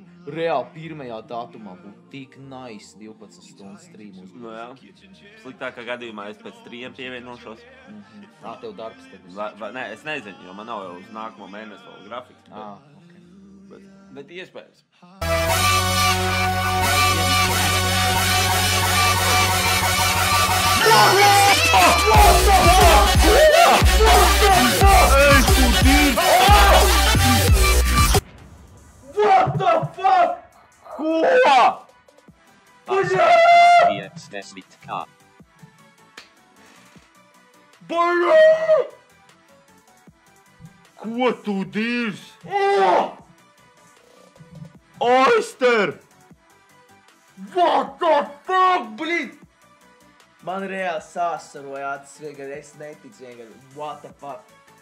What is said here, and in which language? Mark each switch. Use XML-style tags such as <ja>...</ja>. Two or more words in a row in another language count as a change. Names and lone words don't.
<lv>Reāli pirmajā datumā būtu tik nice 12 stundu stream. Nu jā. Sliktākā gadījumā es pēc 3 pievienošos. Tev darbs tad būs? Nē, es nezinu, jo man nav jau uz nākamo mēnesi vēl grafiku. Okay. Bet iespējams.</lv> <en>What the fuck?</en> <lv>Ko? Ko tu dirz?</lv> <en>Oyster! What the fuck,</en> <lv>blīt? Man reāli sāsaroja acis, vienkārši es neticu, vienkārši</lv> <en>what the fuck.</en>